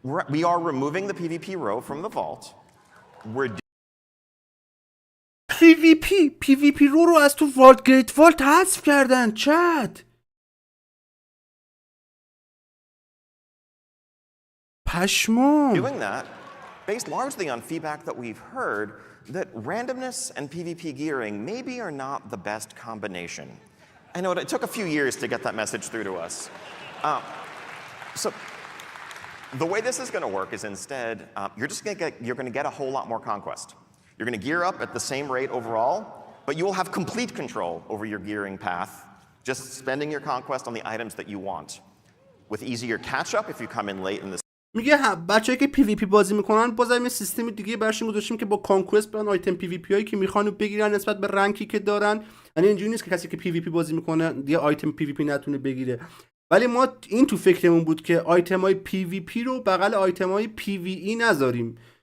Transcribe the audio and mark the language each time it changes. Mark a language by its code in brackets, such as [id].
[en] We are removing the PvP row from the vault. We're [fa] PvP رو از تو والت گریت والت حذف کردن چت. پشمام. [en] doing that based largely on feedback that we've heard that randomness and PvP gearing maybe are not the best combination. I know it took a few years to get that message through to us. So the way this is going to work is instead you're going to get a whole lot more conquest. You're going to gear up at the same rate overall, but you will have complete control over your gearing path, just spending your conquest on the items that you want. With easier catch up if you come in late in the [fa] میگه بچه‌ای که پی وی پی بازی میکنن بازم یه سیستم دیگه براشون گذاشتیم که با کانکوست برن آیتم پی وی پی هایی که میخوان رو بگیرن نسبت به رنکی که دارن. یعنی اینجوری نیست که کسی که پی وی پی بازی میکنه دیگه آیتم پی وی پی نتونه بگیره. ولی ما این تو فکرمون بود که آیتم های پی وی پی رو بغل آیتم های پی وی ای نذاریم.